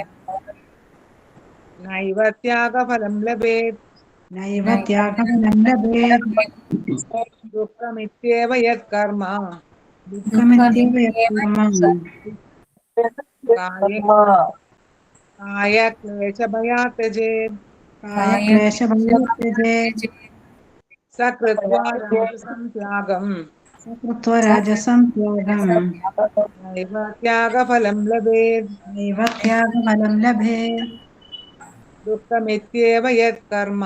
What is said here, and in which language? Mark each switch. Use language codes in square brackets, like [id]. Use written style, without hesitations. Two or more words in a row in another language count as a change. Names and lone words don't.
[sa] നൈവ ത്യാഗഫലം ലഭേത്. നൈവ ത്യാഗഫലം ലഭേത്. ദുഃഖമിത്യേവ യത് കർമ്മ ദുഃഖമിത്യേവ യത് കർമ്മ കായ കായ ക്ലേശഭയാत् त्यजेत् कायक्लेशभयात्यजेत् सकृत्वा राजसं त्यागं सकृत्वा राजसं त्यागं नैव त्यागफलं लभेत् नैव त्यागफलं लभेत् दुःखमित्येव यत्कर्म